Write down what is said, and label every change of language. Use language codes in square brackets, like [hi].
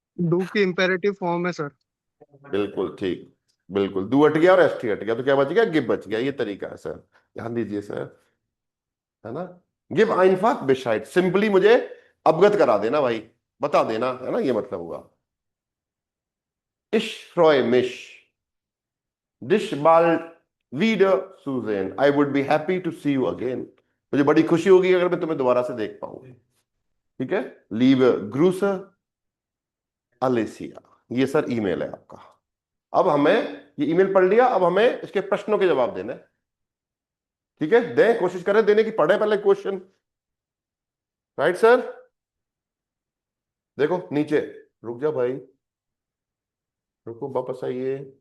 [hi] Do की imperative form है sir. बिल्कुल ठीक, बिल्कुल। डू हट गया और एस टी हट गया तो क्या बच गया, गिव बच गया। ये तरीका है सर, ध्यान दीजिए सर, है ना। गिव [de] einfach Bescheid, [hi] सिंपली मुझे अवगत करा देना भाई, बता देना, है ना, ये मतलब हुआ। [de] Ich freue mich, dich bald wieder zu sehen, [en] I would be happy to see you again, [hi] मुझे बड़ी खुशी होगी अगर मैं तुम्हें दोबारा से देख पाऊं। ठीक है। [de] Liebe Grüße [hi] Alicia, ये सर ईमेल है आपका। अब हमें ये ईमेल पढ़ लिया, अब हमें इसके प्रश्नों के जवाब देने हैं। ठीक है, दें, कोशिश करें देने की, पढ़े पहले क्वेश्चन। राइट सर, देखो नीचे, रुक जा भाई, रुको वापस आइए।